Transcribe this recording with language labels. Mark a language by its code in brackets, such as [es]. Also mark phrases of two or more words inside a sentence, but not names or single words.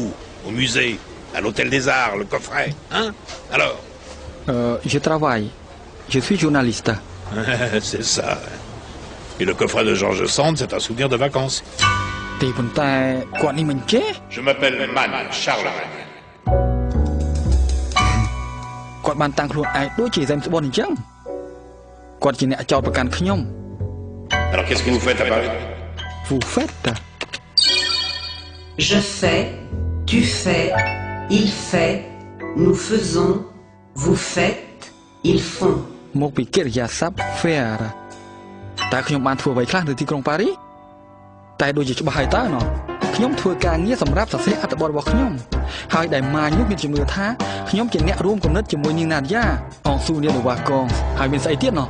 [fr] Au musée, à l'hôtel des Arts, le coffret, hein? Alors? Je travaille. Je suis journaliste. C'est ça. Et le coffret de Georges Sand, c'est un souvenir de vacances. Je m'appelle Magne, Charles Magne. [km] គាត់បានតាំងខ្លួនឯងដូចជា James Bond អញ្ចឹងគាត់ជាអ្នកចោទប្រកាន់ខ្ញុំ [fr] Alors qu'est-ce que vous faites à Paris? Vous faites? Je fais, tu fais, il fait, nous faisons, vous faites, ils font. [km] មកពីកិរិយាសព្ទ faire តើខ្ញុំបានធ្វើអ្វីខ្លះនៅទីក្រុងប៉ារីសតែដូចជាច្បាស់ហើយតើណោះខ្ញុំធ្វើការងារសម្រាប់សរសេរអត្ថបទរបស់ខ្ញុំហើយដែលម៉ាញនោះមានជំនឿថាខ្ញុំជាអ្នករួមគំនិតជាមួយនាងណាឌីយ៉ាអងស៊ូនីនៅវ៉ាកងហើយមានស្អីទៀតណោះ